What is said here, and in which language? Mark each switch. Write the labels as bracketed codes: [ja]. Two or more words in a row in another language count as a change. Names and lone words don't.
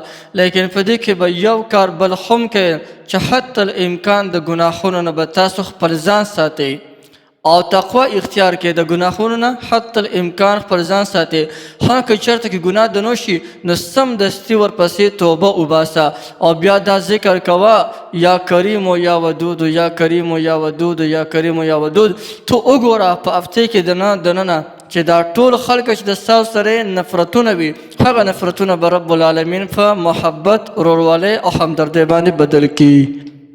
[ps] لیکن په دې کې به یو کار بل هم کوي چې حتی الامکان د ګناهونو نه به تاسو خپل ځان ساتئ او تقوا اختیار کې د ګناهونو نه حتی الامکان خپل ځان ساتي. ها که چېرته کې ګناه د نو شي نو سمدستي ورپسې توبه وباسه او بیا دا ذکر کوه [ar] یا کریم و یا ودود یا کریم و یا ودود یا کریم و یا ودود. [ps] تو وګوره په هفته کې دننه چې دا ټول خلک چې د ستاسو سره نفرتونه وي هغه نفرتونه به رب العالمین په محبت ورورولۍ او همدردۍ باندې بدل کړي.